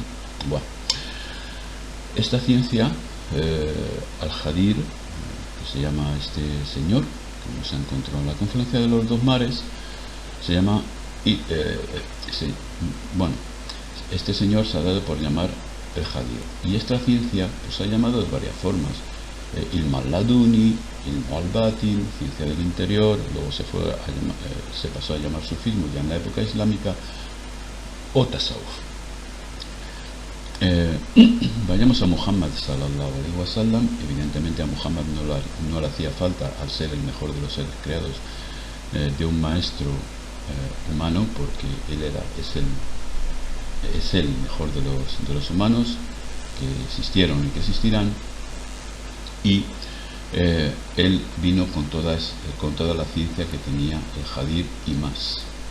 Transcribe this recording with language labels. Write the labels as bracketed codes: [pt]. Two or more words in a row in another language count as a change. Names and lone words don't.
[es] Bueno, esta ciencia, al-Hadir, que se llama este señor, como se encontró en la confluencia de los dos mares, se llama, este señor se ha dado por llamar el Hadir, y esta ciencia pues, se ha llamado de varias formas: [ar] علم اللدني, علم الباطن, [es] ciencia del interior, luego se pasó a llamar sufismo ya en la época islámica, o tasawuf. Vayamos a Muhammad [ar] صلى الله عليه وسلم. [es] Evidentemente a Muhammad no le hacía falta, al ser el mejor de los seres creados, de un maestro humano, porque es el mejor de los humanos que existieron y que existirán, y él vino con toda la ciencia que tenía el Hadir y más.